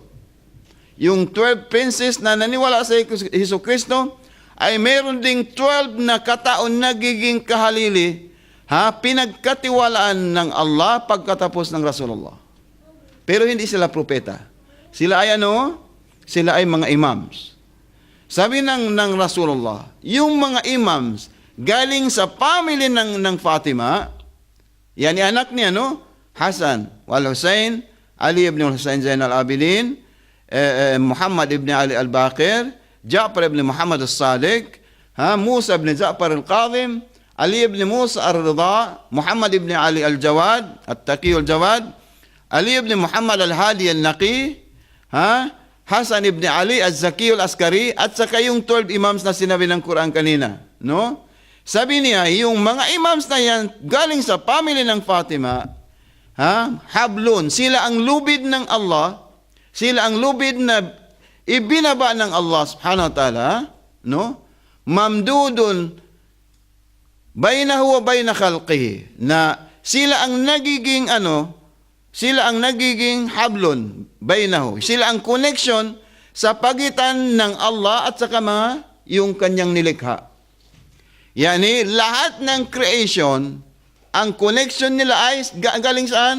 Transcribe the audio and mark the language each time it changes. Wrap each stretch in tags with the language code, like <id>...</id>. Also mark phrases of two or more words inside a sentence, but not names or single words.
<tl>Yung 12 princess na naniwala sa Hesus Kristo ay mayroon ding 12 na kataon nagiging kahalili, pinagkatiwalaan ng Allah pagkatapos ng Rasulullah. Pero hindi sila propeta. Sila ay Sila ay mga imams. Sabi ng Rasulullah, yung mga imams galing sa family ng Fatima, yan anak niya, Hasan wal Hussein, Ali ibn Hussein Zain al-Abidin, Muhammad ibn Ali al-Baqir, Ja'far ibn Muhammad al-Sadiq, Musa ibn Ja'far al-Qadhim, Ali ibn Musa al-Ridha, Muhammad ibn Ali al-Jawad, at-Taqi al-Jawad, Ali ibn Muhammad al-Hadi al-Naqi, Hasan ibn Ali al-Zaki al-Askari, at saka yung 12 imams na sinabi ng Quran kanina. No? Sabi niya, yung mga imams na yan, galing sa family ng Fatima, hablun, sila ang lubid ng Allah, sila ang lubid na ibinaba ng Allah</tl> <ar>سبحانه وتعالى,</ar> <tl>no?</tl> <ar>ممدود بينه وبين خلقه,</ar> <tl>na sila ang nagiging sila ang nagiging</tl> <ar>حبل بينه,</ar> <tl>sila ang connection sa pagitan ng Allah at saka yung kanyang nilikha. Yani lahat ng creation, ang connection nila ay galing saan?</tl>